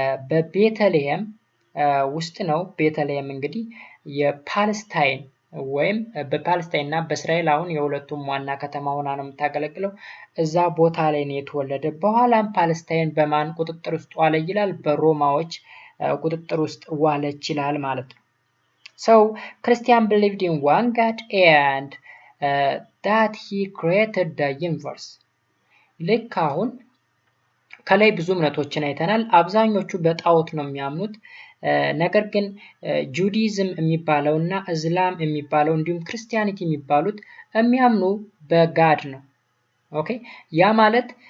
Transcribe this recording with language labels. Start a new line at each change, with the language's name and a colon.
Amharic: በቤተልሔም ውስጥ ነው። ቤተልሔም እንግዲህ የፓለስታይን ወይም በፓለስታይን እና በእስራኤል አሁን የሁለቱም ዋና ከተማ ሆና ነው የምታገለግለው። እዛ ቦታ ላይ ነው የተወለደ። በኋላም ፓለስታይን በማን ቁጥጥር ውስጥ ዋለ ይላል? በሮማዎች ቁጥጥር ውስጥ ዋለች ይላል ማለት ነው።
English: So Christian believed in one God and that he created the universe.
Amharic: ልክ አሁን ከላይ ብዙ እምነቶችን አይተናል። አብዛኞቹ በጣዖት ነው የሚያምኑት። ነገር ግን ጁዲዝም የሚባለው እና እስላም የሚባለው እንዲሁም ክርስቲያኒቲ የሚባሉት የሚያምኑ በጋድ ነው። ኦኬ፣ ያ ማለት